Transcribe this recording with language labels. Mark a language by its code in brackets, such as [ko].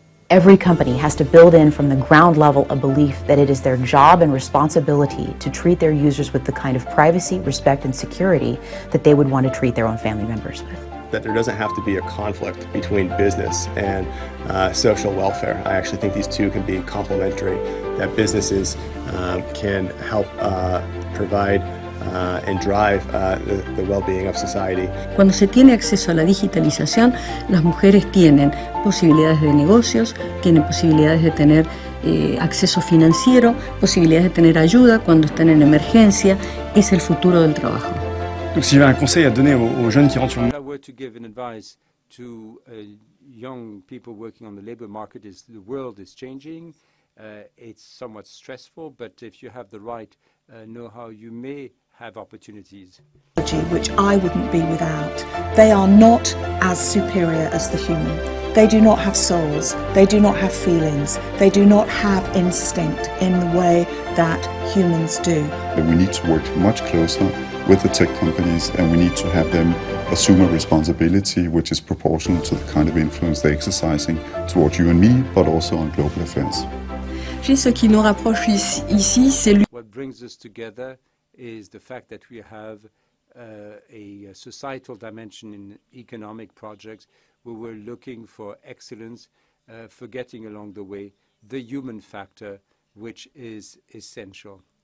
[en] Every company has to build in from the ground level a belief that it is their job and responsibility to treat their users with the kind of privacy, respect, and security that they would want to treat their own family members with. That there doesn't have to be a conflict between business and social welfare. I actually think these two can be complementary, that businesses can help provide and drive the well-being of society. [es] Cuando se tiene acceso a la digitalización, las mujeres tienen posibilidades de negocios, tienen posibilidades de tener acceso financiero, posibilidades de tener ayuda cuando están en emergencia. Es el futuro del trabajo. [fr] Donc s'il y avait un conseil à donner aux jeunes qui rentrent sur le [en] If I were to give an advice to young people working on the labor market, is the world is changing. It's somewhat stressful, but if you have the right know-how, you may have opportunities. Which I wouldn't be without. They are not as superior as the human. They do not have souls. They do not have feelings. They do not have instinct in the way that humans do. We need to work much closer with the tech companies, and we need to have them assume a responsibility which is proportional to the kind of influence they're exercising towards you and me, but also on global affairs. [fr] Ce qui nous rapproche ici, c'est [en] What brings us together is the fact that we have a societal dimension in economic projects where we're looking for excellence, forgetting along the way the human factor, which is essential.